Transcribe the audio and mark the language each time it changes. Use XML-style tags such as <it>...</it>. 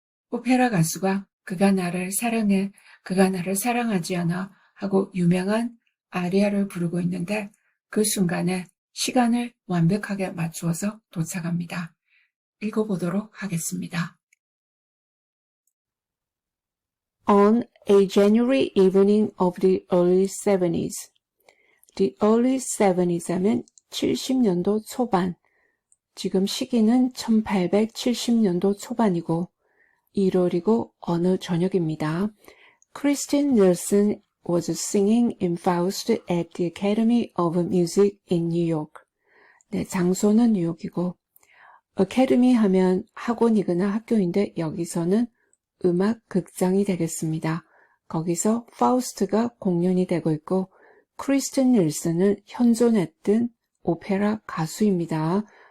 <ko>오페라 가수가 그가 나를 사랑해, 그가 나를 사랑하지 않아 하고 유명한 아리아를 부르고 있는데 그 순간에 시간을 완벽하게 맞추어서 도착합니다. 읽어보도록 하겠습니다.</ko> <en>On a January evening of the early 70s. The early 70s</en> <ko>하면 70년도 초반. 지금 시기는 1870년도 초반이고 1월이고 어느 저녁입니다.</ko> <en>Kristen Nielsen was singing in Faust at the Academy of Music in New York.</en> <ko>네, 장소는 뉴욕이고 Academy 하면 학원이거나 학교인데 여기서는 음악 극장이 되겠습니다. 거기서 파우스트가 공연이 되고 있고 크리스틴 닐슨은 현존했던 오페라 가수입니다.</ko>